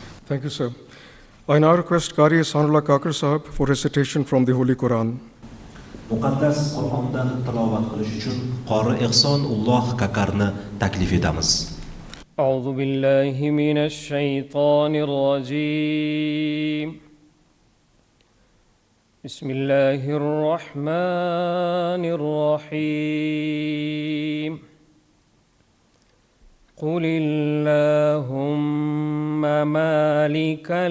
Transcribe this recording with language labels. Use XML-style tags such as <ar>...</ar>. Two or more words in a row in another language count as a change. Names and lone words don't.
<en>Thank you, sir. I now request Qari Ihsanullah Kakar Sahib for recitation from the Holy Quran.</en> <uz>Muqaddas Qur'ondan tilovat qilish uchun Qori Ihsonulloh Kakarni taklif etamiz.</uz> <ar>أعوذ بالله من الشيطان الرجيم. بسم الله الرحمن الرحيم. قل اللهم مالك</ar>